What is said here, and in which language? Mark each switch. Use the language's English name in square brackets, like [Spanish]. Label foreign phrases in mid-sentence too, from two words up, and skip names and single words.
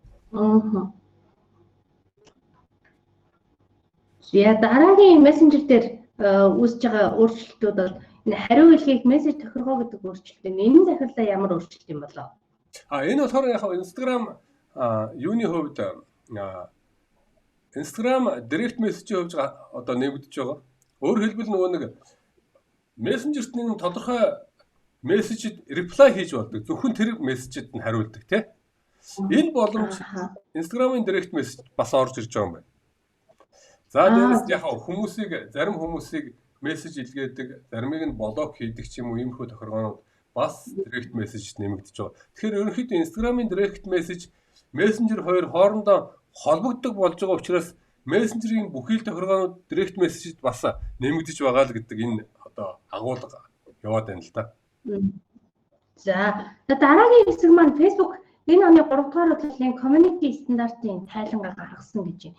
[Mongolian] Аа. Яа дараагийн мессенжер дээр үүсэж байгаа өөрчлөлтүүд бол энэ хариу хэлхийг мессеж тохиргоо гэдэг өөрчлөлт. Энэ захирлаа ямар өөрчлөлт юм болоо? Энэ болохоор яг Instagram юуны хувьд Instagram [English] direct message- [Mongolian] ийн хувьд одоо нэмэгдэж байгаа. Өөрөөр хэлбэл нөгөө нэг мессенжерт нэг тодорхой мессежид reply хийж болдог. Зөвхөн тэр мессежид нь хариулдаг тий. Энэ боломж Instagram-ын [English] direct message [Mongolian] бас орж ирж байгаа юм байна. За дээрээс яг зарим хүмүүсийг мессеж илгээдэг, заримыг нь блок хийдэг ч юм уу иймэрхүү тохиргоонууд бас [English] direct message [Mongolian] нэмэгдэж байгаа. Тэгэхээр ерөнхийдөө Instagram-ын [English] direct message [Mongolian] Messenger хоёр хоорондоо холбогддог болж байгаа учраас Messenger-ийн бүхий л тохиргоонууд [English] direct message [Mongolian] бас нэмэгдэж байгаа л гэдэг энэ одоо агуулга яваад байна л да. За дараагийн хэсэг маань Facebook энэ оны 3 дугаар удаагийн community стандартын тайлангаа гаргасан гэж байна.